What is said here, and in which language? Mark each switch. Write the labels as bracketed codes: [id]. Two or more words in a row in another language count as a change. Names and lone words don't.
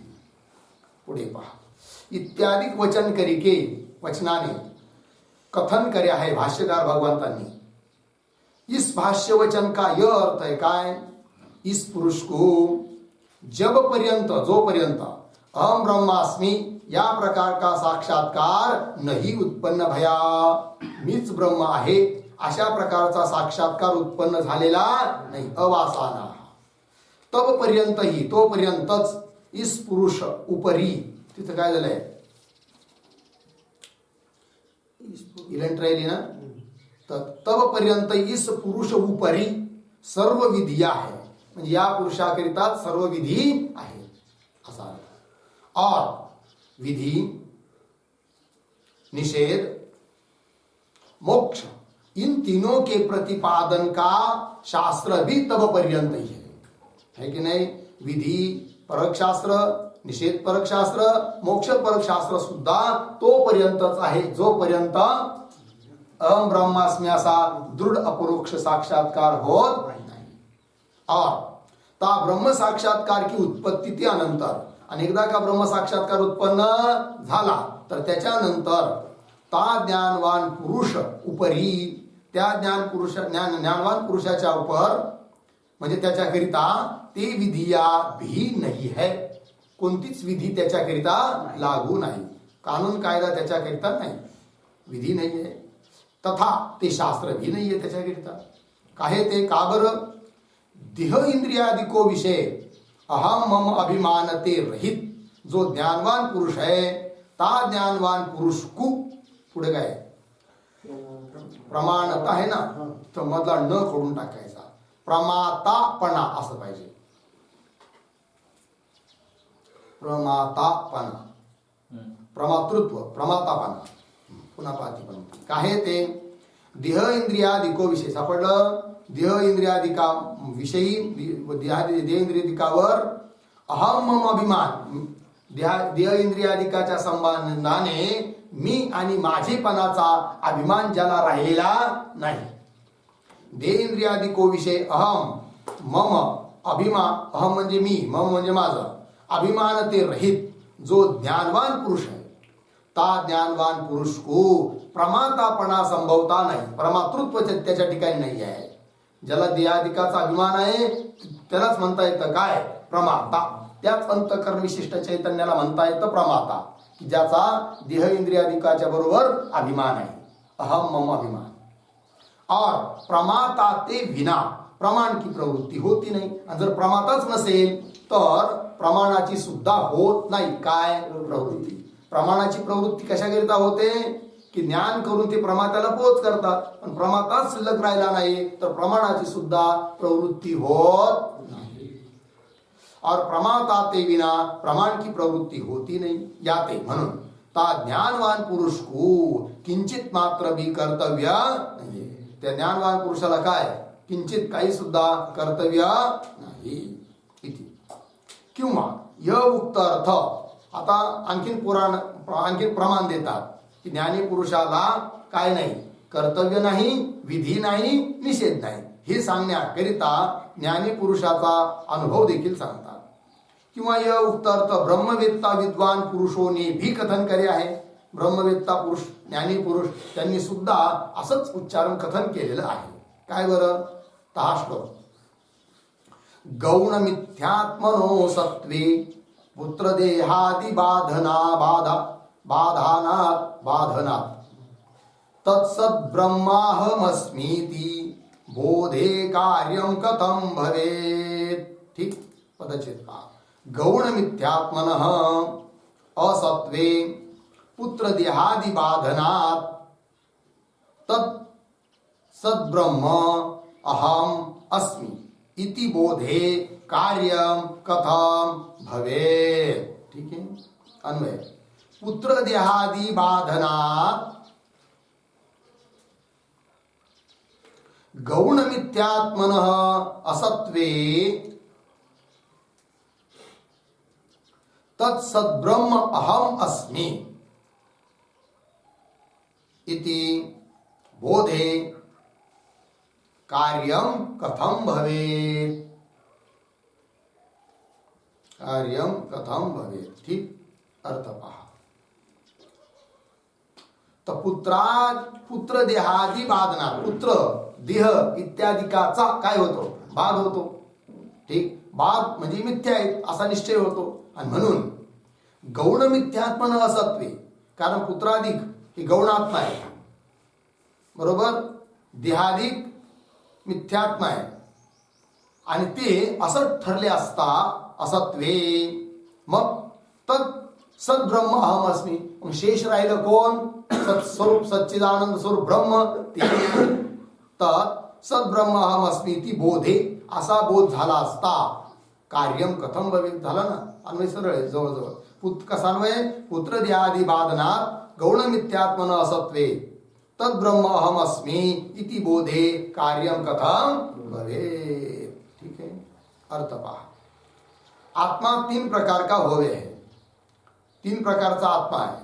[mr] पुढे पहा. इत्यादी वचन करिके, वचनाने कथन करे आहे भाष्यकार भगवंतांनी. [hi] इस भाष्य वचन का यह अर्थ है काय? इस पुरुष को जब पर्यंत, जो पर्यंत [sa] अहम ब्रह्मास्मि [hi] या प्रकार का साक्षात्कार नहीं उत्पन्न भया, [mr] मीच ब्रह्म आहे अशा प्रकारचा साक्षात्कार उत्पन्न झालेला नाही, अवासना, [hi] तब पर्यंत ही, [mr] तोपर्यंतच [hi] इस पुरुष उपरी, [mr] तिथं काय झालंय इलेंट राहिली ना, तर [hi] तब पर्यंत इस पुरुष उपरी [mr] सर्व विधी आहे, म्हणजे या पुरुषाकरिता सर्व विधी आहे असा अर्थ. [hi] और विधी, निषेध, मोक्ष इन तीनों के प्रतिपादन का शास्त्र भी तब पर्यंत ही है कि नहीं? [mr] विधी परक शास्त्र, निषेध परक शास्त्र, मोक्ष परक शास्त्र सुद्धा तो पर्यंतच आहे जोपर्यंत [sa] अहम ब्रह्मास्मि [mr] असा दृढ अपरोक्ष साक्षात्कार होत नाही. [hi] और ता ब्रह्म साक्षात्कार की उत्पत्ती [mr] त्यानंतर, अनेकदा का ब्रह्म साक्षात्कार उत्पन्न झाला तर त्याच्यानंतर [hi] ता ज्ञानवान पुरुष उपरी, [mr] त्या ज्ञानवान पुरुषाच्या उपर, म्हणजे त्याच्याकरिता ते [hi] विधिया भी नाही है, [mr] कोणतीच विधी त्याच्याकरिता लागू नाही, कानून कायदा त्याच्याकरिता नाही, विधी नाही आहे, तथा ते शास्त्र भी नाही आहे त्याच्याकरिता. [hi] काहे ते? [mr] का बरं? [hi] देह इंद्रियादिको विषय अहम मम अभिमानते रहित जो ज्ञानवान पुरुष है, ता ज्ञानवान पुरुष को [mr] पुढे काय प्रमाणता आहे ना, तर मधला न खोडून टाकायचा. प्रमातापणा असं पाहिजे. प्रमातापणा, प्रमातृत्व, प्रमातापणा. पुन्हा पाती काय ते देह इंद्रियादिको विषय सापडलं. देह इंद्रियादिका विषयी, देह इंद्रियादिकावर अहम मम अभिमान, देह इंद्रियादिकाच्या संबंधाने मी आणि माझेपणाचा अभिमान ज्याला राहिलेला नाही. [hi] देह इंद्रियादिको विषय अहम मम अभिमान, [mr] अहम म्हणजे मी, मम म्हणजे माझं, [hi] अभिमान ते रहित जो ज्ञानवान पुरुष है, ता ज्ञानवान पुरुष को प्रमातापणा संभवता नाही. [mr] प्रमातृत्व त्याच्या ठिकाणी नाही आहे. ज्याला देहादिकाचा अभिमान आहे त्यालाच म्हणता येतं काय, प्रमाता. त्याच अंतःकरण विशिष्ट चैतन्याला म्हणता येतं प्रमाता, की ज्याचा देह इंद्रियादिकाच्या बरोबर अभिमान आहे, अहम मम अभिमान. [hi] और प्रमाता ते विना प्रमाण की प्रवृत्ती होती नाही. [mr] आणि जर प्रमाताच नसेल तर प्रमाणाची सुद्धा होत नाही काय, प्रवृत्ती. प्रमाणाची प्रवृत्ती कशाकरिता होते, की ज्ञान करून ते प्रमाताला पोच करतात. पण प्रमाताच शिल्लक राहिला नाही तर प्रमाणाची सुद्धा प्रवृत्ती होत नाही. [hi] और प्रमाता ते विना प्रमाण की प्रवृत्ती होती नहीं याते. म्हणून ता ज्ञानवान पुरुष को किंचित मात्र भी कर्तव्य नाही. [mr] त्या ज्ञानवान पुरुषाला काय किंचित काही सुद्धा कर्तव्य नाही. [hi] इति किंवा य उक्त अर्थ. [mr] आता आणखीन प्रमाण देतात की ज्ञानी पुरुषाला काय नाही, कर्तव्य नाही, विधी नाही, निषेध नाही. हे सांगण्याकरिता ज्ञानी पुरुषाचा अनुभव देखील सांगतात. [hi] किंवा य उक्त अर्थ ब्रह्मवेत्ता विद्वान पुरुषोने भी कथन करे आहे. [mr] ब्रह्मवेत्ता पुरुष, ज्ञानी पुरुष त्यांनी सुद्धा असंच उच्चारण कथन केलेलं आहे. काय बरं, हा श्लोक. [sa] गौण मिथ्यात्मनो सत्वे पुत्र देहादि बाधनात तत्सद ब्रह्माहमस्मीति बोधे कार्यम कथम भवेत. [mr] ठीक, पदच्छेद पहा. [sa] गौण मिथ्यात्मनः असत्वे पुत्र देहादि बाधनात तत् ब्रह्म अहम अस्मि इति बोधे कार्यम कथम भवेत. [hi] ठीक है, [mr] अन्वय. [sa] पुत्र देहादि बाधनात गौण मिथ्यात्मनः असत्वे तत्सद्ब्रह्म अहम अस्मि इति बोधे कार्यम कथम भवेत. कार्यम कथम भवेत. [mr] ठीक, अर्थ पहा. तर पुत्र देहादी बाधना, पुत्र देह इत्यादिकाचा काय होतो, बाध होतो. ठीक, बाध म्हणजे मिथ्या आहेत असा निश्चय होतो. आणि म्हणून [sa] गौण मिथ्यात्मन असत्वे, [mr] कारण पुत्राधिक ही गौणात्मा आहे, बरोबर, देहाधिक मिथ्यात्मा आहे. आणि ते असत ठरले असता असत्वे मग [sa] तत् सद्ब्रह्म अहम अस्मि. [mr] मग शेष राहिलं कोण, सत्स्वरूप सच्चिदानंद स्वरूप ब्रह्म. ते [sa] तत् सद्ब्रह्म अहम अस्मि [mr] ती बोधे, असा बोध झाला असता [sa] कार्यम कथम भवेत. [mr] झाला ना, अन्वय सरळ आहे जवळजवळ. कसा अन्वय, [sa] पुत्र देहादि बाधनात गौण मिथ्यात्मन असत्वे तद ब्रह्म अहम अस्मि इति बोधे कार्यम कथम भवेत. [hi] ठीक है, अर्थ पहा. आत्मा तीन प्रकार का होवे है. [mr] तीन प्रकारचा आत्मा आहे.